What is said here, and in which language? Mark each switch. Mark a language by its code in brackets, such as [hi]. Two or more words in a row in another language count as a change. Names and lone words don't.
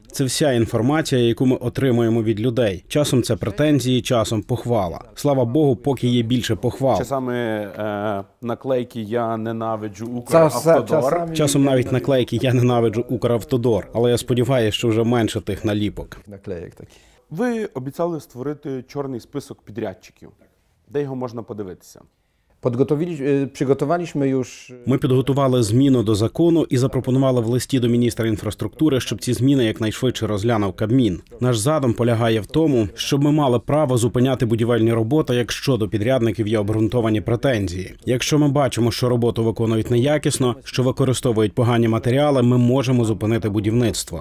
[uk] Це вся інформація, яку ми отримуємо від людей. Часом це претензії, часом похвала. Слава Богу, поки є більше похвал. Часами наклейки «Я ненавиджу Укравтодор». Часом навіть наклейки «Я ненавиджу Укравтодор», але я сподіваюся, що вже менше тих наліпок. [pl] Naklejek taki. [uk] Ви обіцяли створити чорний список підрядчиків. Де його можна подивитися? [pl] Przygotowaliśmy już [uk] Ми підготували зміну до закону і запропонували в листі до міністра інфраструктури, щоб ці зміни якнайшвидше розглянув Кабмін. Наш задум полягає в тому, щоб ми мали право зупиняти будівельні роботи, якщо до підрядників є обґрунтовані претензії. Якщо ми бачимо, що роботу виконують неякісно, що використовують погані матеріали, ми можемо зупинити будівництво.